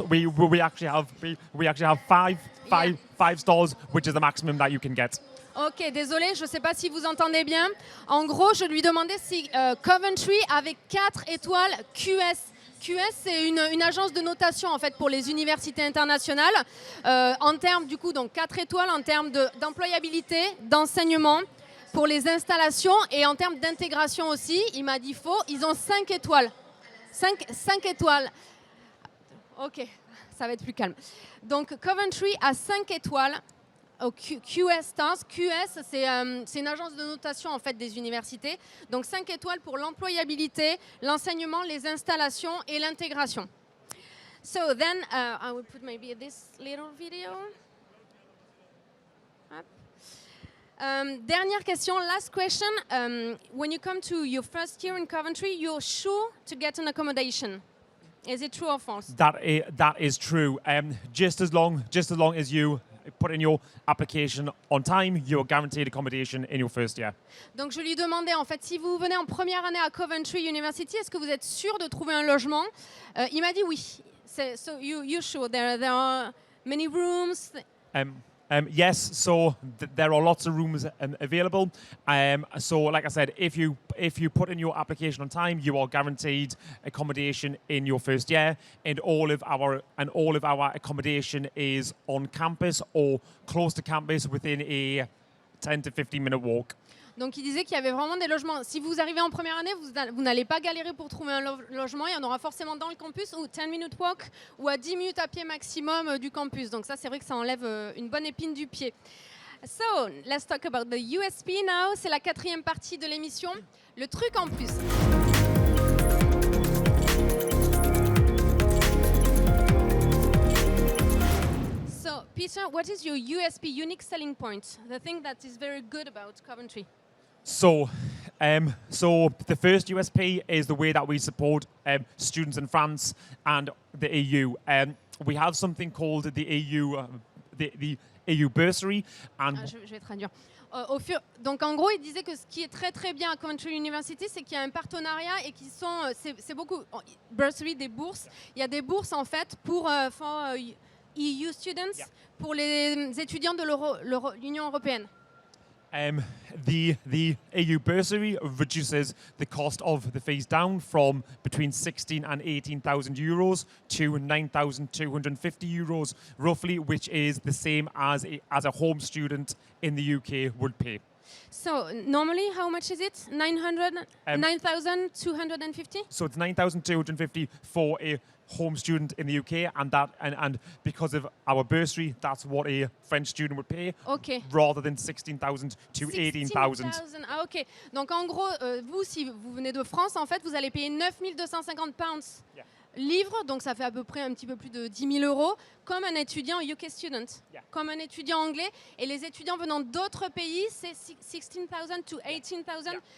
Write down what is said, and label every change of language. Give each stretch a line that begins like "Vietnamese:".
English: We actually have five stars, which is the maximum that you can get.
French: Ok, désolé, je ne sais pas si vous entendez bien. En gros, je lui demandais si Coventry avait 4 étoiles QS. QS, c'est une agence de notation en fait pour les universités internationales. En termes du coup, donc 4 étoiles en termes d'employabilité, d'enseignement, pour les installations et en termes d'intégration aussi. Il m'a dit faux. Ils ont 5 étoiles. 5 étoiles. Ok, ça va être plus calme. Donc Coventry a 5 étoiles. Au QS Stars. QS, c'est une agence de notation en fait des universités. Donc 5 étoiles pour l'employabilité, l'enseignement, les installations et l'intégration.
English: So then I will put maybe this little video.
French: Dernière question,
English: last question. When you come to your first year in Coventry, you're sure to get an accommodation. Is it true or false? That is true. Just as long as you put in your application on time, you're guaranteed accommodation in your first year.
French: Donc je lui demandais en fait si vous venez en première année à Coventry University, est-ce que vous êtes sûr de trouver un logement? Il m'a dit oui.
English: So you sure there are many rooms? Yes, so there are lots of rooms available. So, like I said, if you put in your application on time, you are guaranteed accommodation in your first year, and all of our accommodation is on campus or close to campus within a 10 to 15-minute walk.
French: Donc il disait qu'il y avait vraiment des logements. Si vous arrivez en première année, vous n'allez pas galérer pour trouver un logement. Il y en aura forcément dans le campus ou
English: 10-minute walk
French: ou à 10 minutes à pied maximum du campus. Donc ça, c'est vrai que ça enlève une bonne épine du pied.
English: So, let's talk about the USP now.
French: C'est la 4e partie de l'émission. Le truc en plus.
English: So, Peter, what is your USP, unique selling point? The thing that is very good about Coventry? So the first USP is the way that we support students in France and the EU. We have something called the EU bursary. And
French: je vais traduire. Donc en gros, il disait que ce qui est très très bien à Coventry University, c'est qu'il y a un partenariat et qui sont, c'est beaucoup bursary, des bourses. Il y a des bourses en fait pour
English: EU students,
French: pour les étudiants de l'Union européenne.
English: The EU bursary reduces the cost of the fees down from between 16 and 18,000 euros to 9,250 euros, roughly, which is the same as a home student in the UK would pay. So normally, how much is it? 9,250? So it's 9,250 for a home student in the UK, and because of our bursary, that's what a French student would pay, rather than 16,000 to 18,000. Ah ok.
French: Donc en gros, vous, si vous venez de France, en fait, vous allez payer 9,250 pounds livres, donc ça fait à peu près un petit peu plus de 10 000 euros, comme un étudiant
English: UK student,
French: comme un étudiant anglais. Et les étudiants venant d'autres pays, c'est 16,000 to 18,000.